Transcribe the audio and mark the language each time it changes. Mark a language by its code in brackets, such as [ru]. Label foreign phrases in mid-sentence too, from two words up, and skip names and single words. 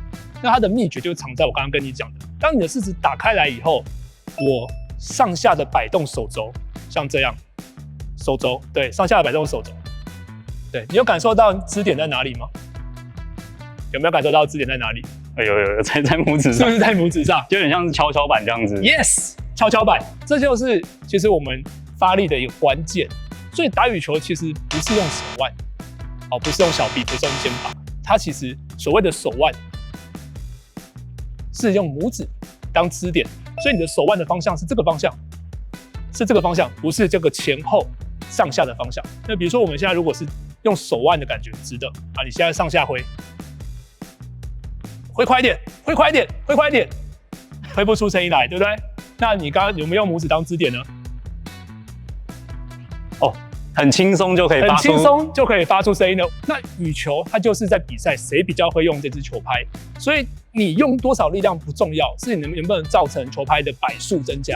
[zh] 那它的秘訣就藏在我剛剛跟你講的，當你的食指打開來以後，我上下的擺動手肘，像這樣，手肘，對，上下的擺動手肘，對，你有感受到支點在哪裡嗎？有沒有感受到支點在哪裡？有，在拇指上，是不是在拇指上？就有點像是蹺蹺板這樣子。 Yes， 蹺蹺板，這就是其實我們發力的一個關鍵。所以打羽球其實不是用手腕，不是用小臂，不是用肩膀，它其實所謂的手腕是用拇指當支點，所以你的手腕的方向是這個方向，不是這個前後上下的方向。那比如說我們現在如果是用手腕的感覺直的啊，你現在上下揮。揮快一點，揮快一點，揮快一點，揮不出聲音來，對不對？那你剛剛有沒有用拇指當支點呢？哦，很輕鬆就可以發出聲音了。那羽球它就是在比賽誰比較會用這支球拍，所以你用多少力量不重要，是你能不能造成球拍的擺數增加。